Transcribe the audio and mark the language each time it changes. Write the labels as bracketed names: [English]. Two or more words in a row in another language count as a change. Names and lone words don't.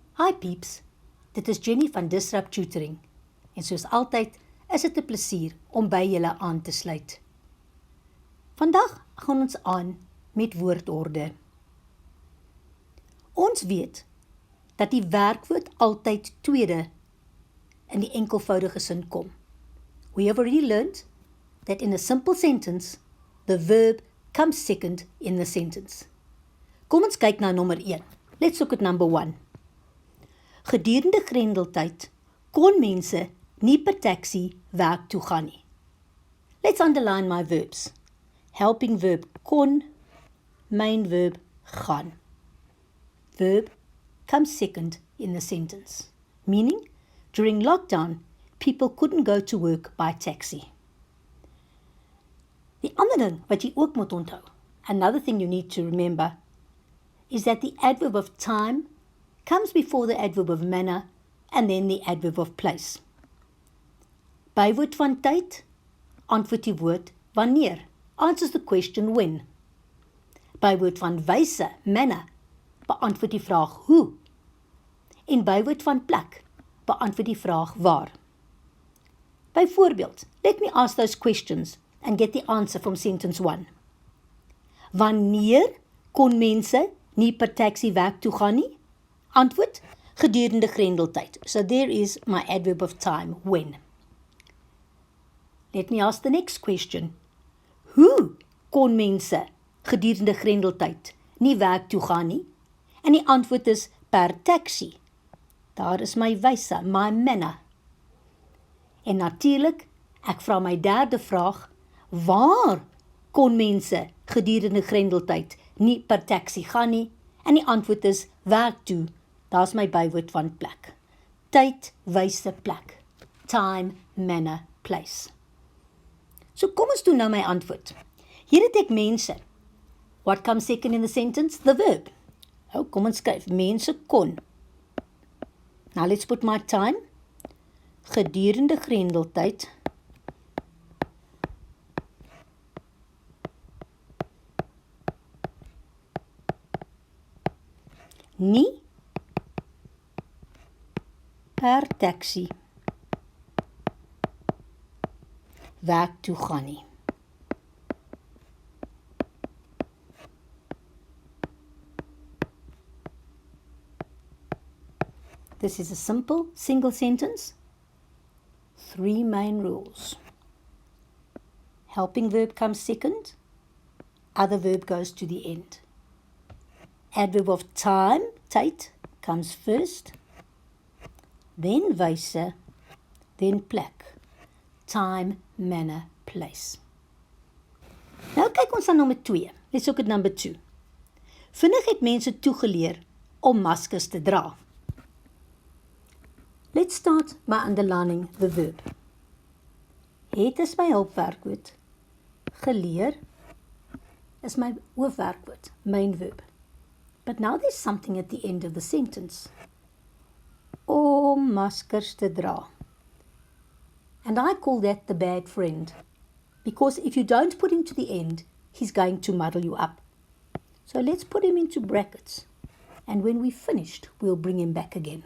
[English] Hi peeps, [Afrikaans] dit is Jenny van Disrupt Tutoring en soos altyd is dit 'n plesier om by julle aan te sluit. Vandag gaan ons aan met woordorde. Ons weet dat die werkwoord altyd tweede in die enkelvoudige sin kom. [English] We have already learned that in a simple sentence, the verb comes second in the sentence. [Afrikaans] Kom ons kyk na nommer 1. [English] Let's look at number 1. [Afrikaans] Gedurende Grendeltyd kon mense nie per taxi werk toe gaan nie. [English] Let's underline my verbs. Helping verb kon, main verb gaan. Verb comes second in the sentence, meaning during lockdown, people couldn't go to work by taxi. [Afrikaans] Die ander ding wat jy ook moet onthou, [English] another thing you need to remember, is that the adverb of time comes before the adverb of manner and then the adverb of place. [Afrikaans] Bywoord van tyd, antwoord die woord wanneer, [English] answers the question when. [Afrikaans] Bywoord van wyse, manner, beantwoord die vraag hoe. En bywoord van plek, beantwoord die vraag waar. Byvoorbeeld, [English] let me ask those questions and get the answer from sentence 1. [Afrikaans] Wanneer kon mense nie per taxi werk toe gaan nie? Antwoord, gedurende Grendeltyd. [English] So there is my adverb of time, when. Let me ask the next question. [Afrikaans] Hoe kon mense gedurende Grendeltyd nie werk toe gaan nie? En die antwoord is per taxi. Daar is my wyse, my manner. En natuurlik, ek vra my derde vraag, waar kon mense gedurende Grendeltyd nie per taxi gaan nie? En die antwoord is werk toe. Daar is my bywoord van plek. Tyd, wyse, plek. [English] Time, manner, place. [Afrikaans] So kom ons doen nou my antwoord. Hier het ek mense. [English] What comes second in the sentence? The verb. [Afrikaans] Oh, kom ons skryf. Mense kon. [English] Now let's put my time. [Afrikaans] Gedurende Grendeltyd. Nie per taxi werk toe gaan nie. [English] This is a simple single sentence. 3 main rules. Helping verb comes second. Other verb goes to the end. Adverb of time, tyd, comes first. Then wyse, then plek. Time, manner, place. [Afrikaans] Nou kyk ons aan nommer 2. [English] Let's look at number 2. [Afrikaans] Vinnig het mense toegeleer om maskers te dra. [English] Let's start by underlining the verb. [Afrikaans] Het is my hulpwerkwoord. Geleer is my hoofwerkwoord, [English] main verb. But now there's something at the end of the sentence. [Afrikaans] Om maskers te dra. [English] And I call that the bad friend. Because if you don't put him to the end, he's going to muddle you up. So let's put him into brackets. And when we've finished, we'll bring him back again.